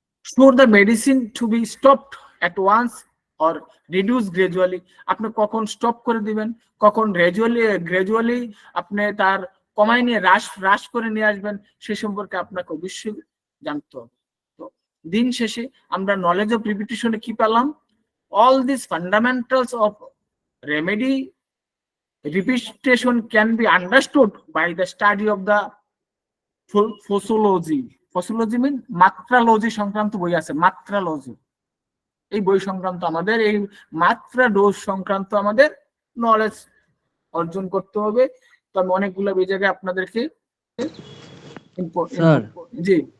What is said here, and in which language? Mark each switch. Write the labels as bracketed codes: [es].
[en] Should the medicine to be stopped at once or reduced gradually, [bn] আপনি কখন stop করে দিবেন, কখন গ্রাজুয়ালি আপনি তার কমায় নিয়ে হ্রাস করে নিয়ে আসবেন, সে সম্পর্কে আপনাকে অবশ্যই জানতে হবে। তো দিন শেষে আমরা নলেজ অফ রিপিটিশনে কি পেলাম, [en] all these fundamentals of remedy repetition can be understood by the study of the posology. [bn] ফসোলজি মিন মাত্রালজি সংক্রান্ত বই আছে, মাত্রালজি, এই বই সংক্রান্ত আমাদের এই মাত্রা ডোজ সংক্রান্ত আমাদের নলেজ অর্জন করতে হবে। তো আমি অনেকগুলো এই জায়গায় আপনাদেরকে স্যার জি